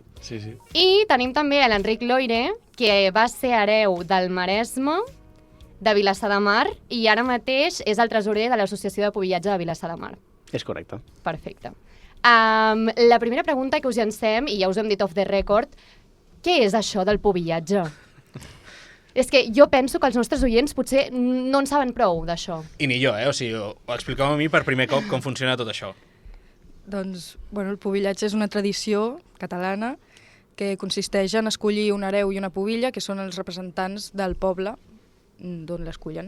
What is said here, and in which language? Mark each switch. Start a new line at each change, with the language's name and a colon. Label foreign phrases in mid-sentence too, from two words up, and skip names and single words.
Catalan: I tenim també a l'Enric Loire, que va ser hereu del Maresme, de Vilassar de Mar, i ara mateix és el tresorer de l'Associació de Pubillatge de Vilassar de Mar. És correcte. Perfecte. La primera pregunta que us llancem, i ja us ho hem dit
English: off the record,
Catalan: què és això del pubillatge? És que jo penso que els nostres oients potser no en saben prou d'això. I ni jo, O sigui, ho expliqueu a mi per primer cop com funciona tot això. Doncs, el pubillatge és una tradició catalana que consisteix en escollir un hereu i una pubilla, que són els representants del poble d'on l'escullen.